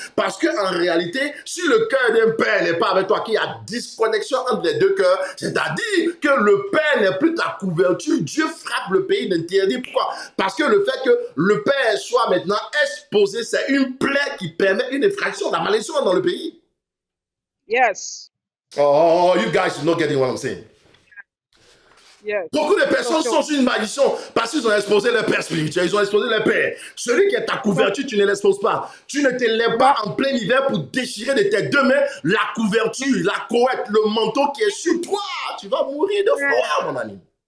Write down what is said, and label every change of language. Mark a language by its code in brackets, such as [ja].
[fr] Parce qu'en réalité, si le cœur d'un père n'est pas avec toi, qu'il y a disconnexion entre les deux cœurs, c'est-à-dire que le père n'est plus ta couverture, Dieu frappe le pays d'interdit. Pourquoi? Parce que le fait que le père soit maintenant exposé, c'est une plaie qui permet une effraction, la malédiction dans le pays. [en] Yes. Oh, you guys are not getting what I'm saying. Yes. [fr] Beaucoup de personnes Attention. sont sous une malédiction parce qu'ils ont exposé leur père spirituel, ils ont exposé leur père. Celui qui est ta couverture, tu ne l'exposes pas. Tu ne te lèves pas en plein hiver pour déchirer de tes deux mains la couverture, la couette, le manteau qui est sur toi. Tu vas mourir de froid, mon ami.